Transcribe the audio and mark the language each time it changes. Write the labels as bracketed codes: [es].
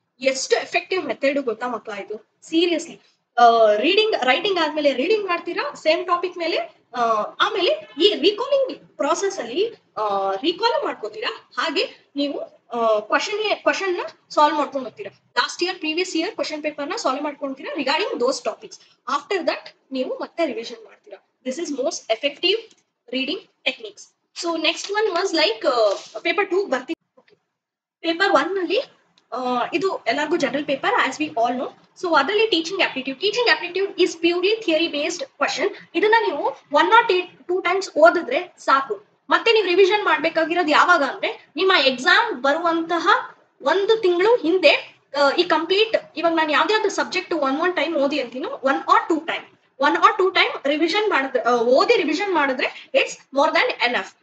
[kn] ಎಷ್ಟು effective method ಗೊತ್ತಾ ಮಕ್ಕಳ ಇದು, ಸೀರಿಯಸ್ಲಿ. ರೀಡಿಂಗ್ ರೈಟಿಂಗ್ ಆದ್ಮೇಲೆ ರೀಡಿಂಗ್ ಮಾಡ್ತೀರಾ ಸೇಮ್ ಟಾಪಿಕ್ ಮೇಲೆ, ಆಮೇಲೆ ಈ ರೀಕಾಲಿಂಗ್ ಪ್ರಾಸೆಸ್ ಅಲ್ಲಿ ರೀಕಾಲ್ ಮಾಡ್ಕೋತೀರಾ, ಹಾಗೆ ನೀವು ಕ್ವಶನ್ ನ ಸಾಲ್ವ್ ಮಾಡ್ಕೊಂಡು ಹೋಗ್ತೀರಾ. Last year previous year question paper ನ solve ಮಾಡ್ಕೊಂತೀರಾ regarding those topics. After that ನೀವು ಮತ್ತೆ ರಿವಿಷನ್ ಮಾಡ್ತೀರಾ. [en] This is most effective reading techniques. So next one was like paper 2 ಬರ್ತಿ. [kn] ಪೇಪರ್ 1 ನಲ್ಲಿ ಇದು ಎಲ್ಲರಿಗೂ general paper [en] As we all know. So ಅದರಲ್ಲಿ teaching aptitude is purely theory based question. [kn] ಇದನ್ನ ನೀವು 1 or 2 times ಓದಿದ್ರೆ ಸಾಕು. ಮತ್ತೆ ನೀವು ರಿವಿಷನ್ ಮಾಡ್ಬೇಕಾಗಿರೋದು ಯಾವಾಗ ಅಂದ್ರೆ ನಿಮ್ಮ ಎಕ್ಸಾಮ್ ಬರುವಂತಹ 1 ತಿಂಗಳು ಹಿಂದೆ ಈ ಕಂಪ್ಲೀಟ್, ಇವಾಗ ನಾನು ಯಾವ್ದಾದ್ರು ಸಬ್ಜೆಕ್ಟ್ ಒನ್ ಟೈಮ್ ಓದಿ ಅಂತೀನಿ, 1 or 2 time ರಿವಿಷನ್ ಮಾಡಿದ್ರೆ ಓದಿ ರಿವಿಷನ್ ಮಾಡಿದ್ರೆ [en] It's more than enough.